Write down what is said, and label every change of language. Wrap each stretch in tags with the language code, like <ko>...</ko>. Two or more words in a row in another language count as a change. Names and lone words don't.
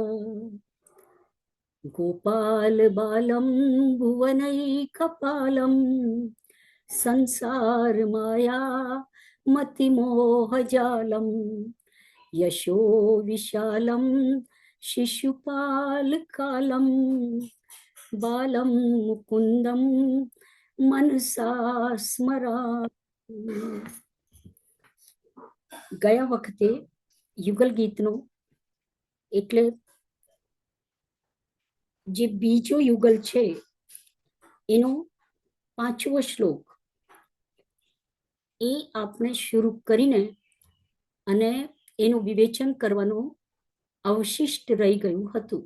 <sa>गोपाल बालं भुवनैकपालं संसार माया मतिमोहजालं यशो विशालं शिशुपालकालं बालं मुकुन्दं मनसा स्मरामि.</sa> <gu>ગયા વખતે યુગલ ગીતનો એટલે જે બીજો યુગલ છે એનો 5વો શ્લોક એ આપણે શરૂ કરીને અને એનું વિવેચન કરવાનું અવશિષ્ટ રહી ગયું હતું.</gu>